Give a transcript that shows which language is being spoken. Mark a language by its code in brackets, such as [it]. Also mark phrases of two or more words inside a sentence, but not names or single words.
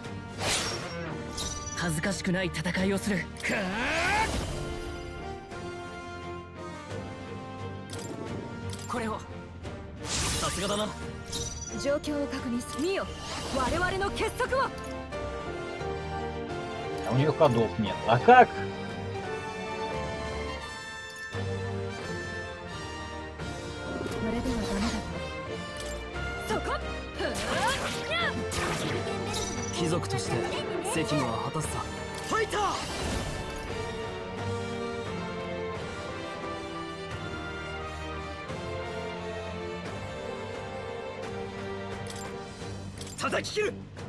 [ja] 恥ずかしくない戦いをする。これを。さすがだな。状況を確認する。見よ、我々の結束を。 [ru] У нее ходов нет. А как? So [ja] 貴族として責務は果たすさ。ファイター。叩き切る。